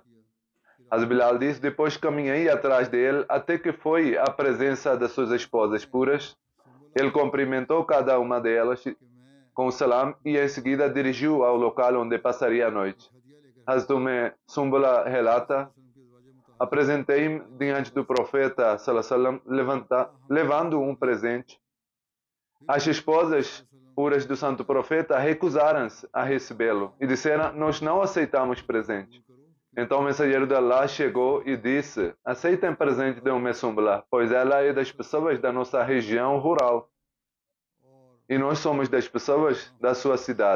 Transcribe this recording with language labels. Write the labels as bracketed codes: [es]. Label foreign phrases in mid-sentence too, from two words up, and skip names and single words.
[pt] Bilal diz: depois caminhei atrás dele até que foi à presença das suas esposas puras. Ele cumprimentou cada uma delas com o salam e em seguida dirigiu ao local onde passaria a noite. Hazrat Sumbula relata: apresentei-me diante do profeta [ar] صلى الله عليه وسلم [pt] levando um presente. As esposas puras do santo profeta recusaram-se a recebê-lo e disseram: nós não aceitamos presente. Então o mensageiro de Allah chegou e disse: aceitem presente de Sumbula, pois ela é das pessoas da nossa região rural e nós somos das pessoas da sua cidade.